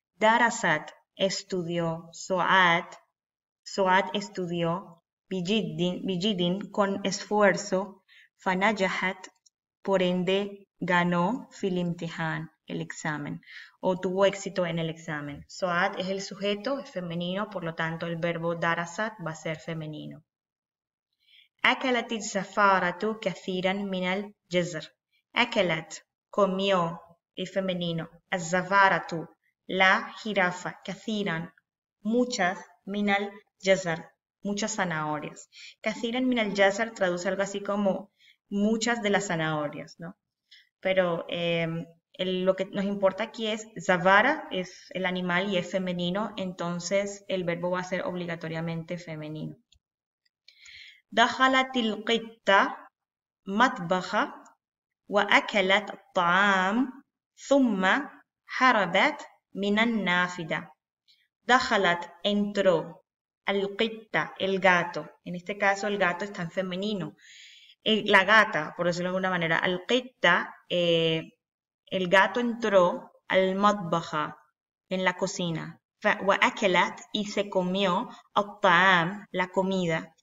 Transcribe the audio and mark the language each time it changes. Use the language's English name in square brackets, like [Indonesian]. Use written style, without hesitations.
[Spanish] Darasat estudió, Su'ad estudió, bijidin con esfuerzo, fanajahat por ende ganó fil imtihan, el examen, o tuvo éxito en el examen. Su'ad es el sujeto, es femenino, por lo tanto el verbo darasat va a ser femenino. [Arabic] Akalat السفارة كثيرا من الجزر. Akalat, comió [Spanish] es femenino. Az-zafaratu, la jirafa. Kathiran, muchas. Minal jazar, muchas zanahorias. Kathiran minal jazar traduce algo así como muchas de las zanahorias, ¿no? Pero lo que nos importa aquí es zavara, es el animal y es femenino, entonces el verbo va a ser obligatoriamente femenino. [Arabic] دخلت القطة مطبخ وأكلت الطعام ثم هربت من النافذة. [Spanish] دخلت, entró. القطة, el gato. En este caso el gato está en femenino. La gata, por decirlo de alguna manera. القطة, el gato entró al matbaja, en la cocina. وأكلت, y se comió الطعام, la comida.